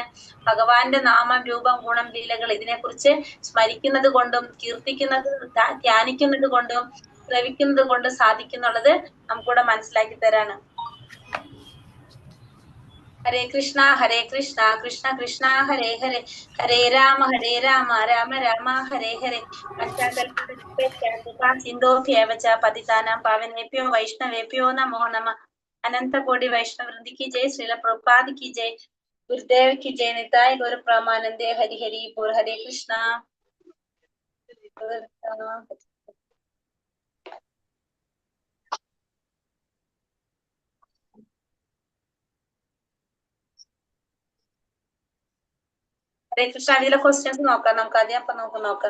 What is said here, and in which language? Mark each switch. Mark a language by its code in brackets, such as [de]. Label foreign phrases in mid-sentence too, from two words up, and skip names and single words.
[ml] ഭഗവാന്റെ നാമം, രൂപം, ഗുണം, ലീലകൾ ഇതിനെക്കുറിച്ച് സ്മരിക്കുന്നത് കൊണ്ടും കീർത്തിക്കുന്നത്, ധ്യാനിക്കുന്നത് കൊണ്ടും ശ്രവിക്കുന്നത് കൊണ്ട് സാധിക്കുന്നുള്ളത് നമുക്കിവിടെ മനസ്സിലാക്കി തരാണ്. [sa] ഹരേ കൃഷ്ണ കൃഷ്ണ കൃഷ്ണ ഹരേ ഹരേ, ഹരേ രാമ രാമ രാമ ഹരേ ഹരേ. സിന്ധോഭ്യേവച പതിതാനാം പാവനേഭ്യോ വൈഷ്ണവേഭ്യോ നമോ നമഃ. [ml] അനന്തകോടി വൈഷ്ണവൃന്ദിക്ക് ജയ്. ശ്രീല പ്രഭുപാദിക്ക് ജയ്. [hi] ഗുരുദേവ് की जय. [bn] নিতাই গৌর প্রেমানন্দে. হরি হরি বোল. [hi] हरे कृष्णा. [ml] ഹരേ കൃഷ്ണ. ഇതിലെ ക്വസ്റ്റ്യൻസ് നോക്കാം നമുക്ക് ആദ്യം. അപ്പൊ നമുക്ക് നോക്കാം.